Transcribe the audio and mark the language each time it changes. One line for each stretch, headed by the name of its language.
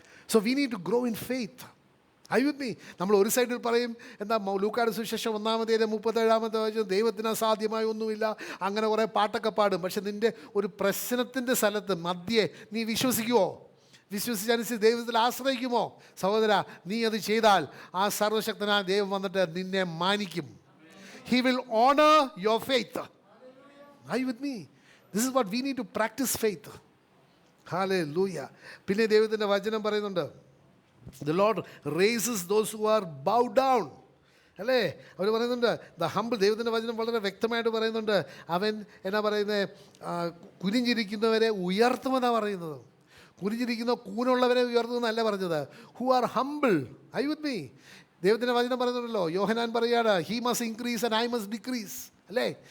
English: So we need to grow in faith.
Malayalam: അയ്യുന്നീ, നമ്മൾ ഒരു സൈഡിൽ പറയും, എന്താ ലൂക്കായുടെ സുവിശേഷം 1:37 ദൈവത്തിന് അസാധ്യമായ ഒന്നുമില്ല, അങ്ങനെ കുറേ പാട്ടൊക്കെ പാടും. പക്ഷെ നിൻ്റെ ഒരു പ്രശ്നത്തിൻ്റെ സ്ഥലത്ത് മധ്യേ നീ വിശ്വസിക്കുമോ? വിശ്വസിച്ചനുസരിച്ച് ദൈവത്തിൽ ആശ്രയിക്കുമോ? സഹോദര, നീ അത് ചെയ്താൽ ആ സർവശക്തനായ ദൈവം വന്നിട്ട് നിന്നെ മാനിക്കും.
English: He will honor your faith. Are you with me? This is what we need to practice faith. Hallelujah.
Malayalam: പിന്നെ ദൈവത്തിൻ്റെ വചനം പറയുന്നുണ്ട്,
English: the Lord raises those who are bowed down.
Malayalam: അല്ലേ? അവർ പറയുന്നുണ്ട്, ദ ഹംബിൾ. ദൈവത്തിൻ്റെ വചനം വളരെ വ്യക്തമായിട്ട് പറയുന്നുണ്ട്, അവൻ എന്നാ പറയുന്നത്, കുനിഞ്ഞിരിക്കുന്നവരെ ഉയർത്തുമെന്നാണ് പറയുന്നത്. കുനിഞ്ഞിരിക്കുന്ന കൂനുള്ളവരെ ഉയർത്തുമെന്നല്ല പറഞ്ഞത്.
English: Who are humble. I with me.
Malayalam: ദൈവത്തിൻ്റെ വചനം പറയുന്നുണ്ടല്ലോ, യോഹന്നാൻ പറയാണ്,
English: He must increase and I must decrease.
Malayalam: അല്ലേ?